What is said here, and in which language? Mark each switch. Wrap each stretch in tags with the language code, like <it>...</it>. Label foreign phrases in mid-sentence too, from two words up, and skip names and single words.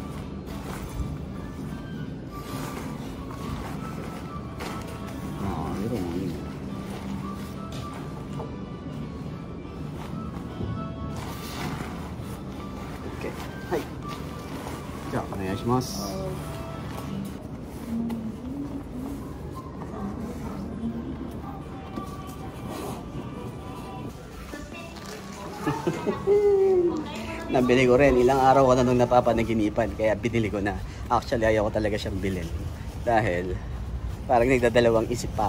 <ja>ああ、色もいいね。OK。はい。じゃあお願いします。</ja> <tl>Nabili ko rin. Ilang araw ko na nung napapanaginipan. Kaya binili ko na. Actually, ayaw ko talaga siyang bilhin. Dahil parang nagdadalawang isip pa ako.</tl>